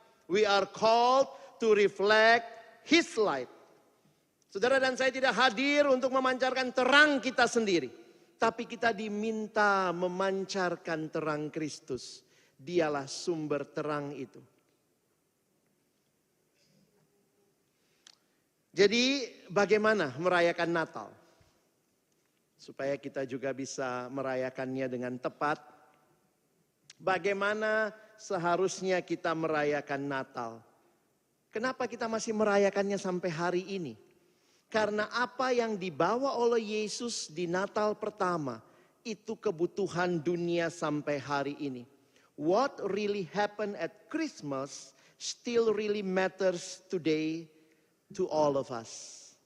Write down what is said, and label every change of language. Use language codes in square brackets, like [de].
[en] We are called to reflect His light. [id] Saudara dan saya tidak hadir untuk memancarkan terang kita sendiri. Tapi kita diminta memancarkan terang Kristus. Dialah sumber terang itu. Jadi bagaimana merayakan Natal? Supaya kita juga bisa merayakannya dengan tepat. Bagaimana seharusnya kita merayakan Natal? Kenapa kita masih merayakannya sampai hari ini? Karena apa yang dibawa oleh Yesus di Natal pertama, itu kebutuhan dunia sampai hari ini. [en] What really happened at Christmas still really matters today to all of us.